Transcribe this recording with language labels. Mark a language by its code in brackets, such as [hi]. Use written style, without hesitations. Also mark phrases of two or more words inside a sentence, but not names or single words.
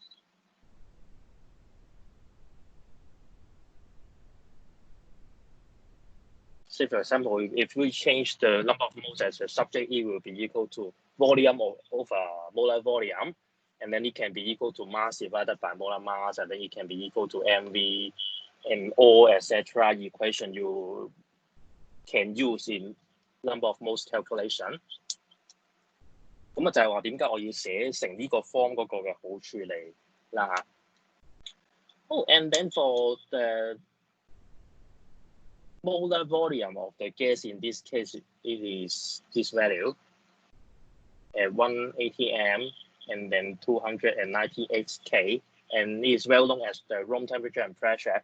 [en] Say, for example, if we change the number of moles as a subject, it will be equal to volume over molar volume. And then it can be equal to mass divided by molar mass, and then it can be equal to mv and all etc. equation you can use in number of moles calculation. [yue] 咁啊就係話點解我要寫成呢個 form 嗰個嘅好處嚟啦嚇。 [en] Oh, and then for molar volume of the gas in this case, it is this value at 180 m and then 298 K, and it is well known as the room temperature and pressure.